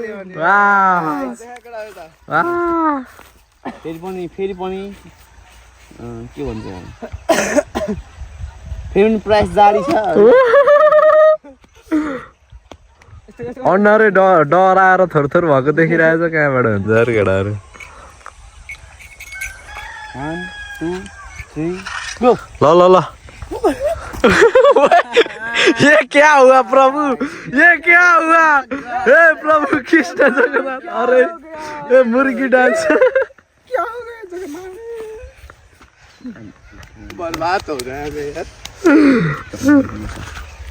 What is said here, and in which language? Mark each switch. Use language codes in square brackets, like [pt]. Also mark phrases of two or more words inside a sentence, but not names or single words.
[ne] फेरि पनि के भन्छ फेरि प्राइस जारी छ अनुहारै डराएर थरथर भएको देखिरहेछ कहाँबाट हुन्छ अरे केटाहरू [en] 1 2 3 गो [hi] ल ल ल ये क्या हुआ प्रभु ये क्या हुआ हे प्रभु कृष्ण जगन्नाथ अरे ये मुर्गी डांस बर्बाद हो रहा है यार